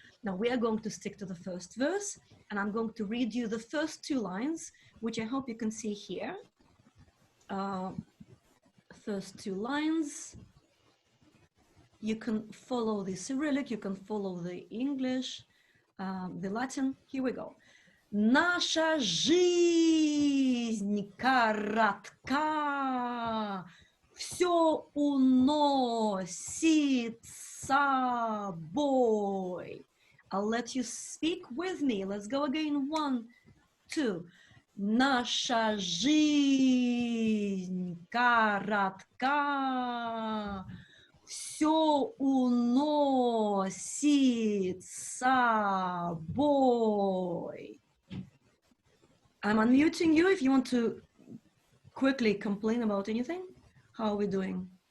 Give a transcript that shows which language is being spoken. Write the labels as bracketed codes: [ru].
[en] Now we are going to stick to the first verse, and I'm going to read you the first two lines, which I hope you can see here. First two lines. You can follow the Cyrillic, you can follow the English, the Latin. Here we go. [ru] Наша жизнь коротка, все уносит с собой. [en] I'll let you speak with me. Let's go again. 1, 2. [ru] Наша жизнь коротка, все уносит с собой. [en] I'm unmuting you if you want to quickly complain about anything. How are we doing?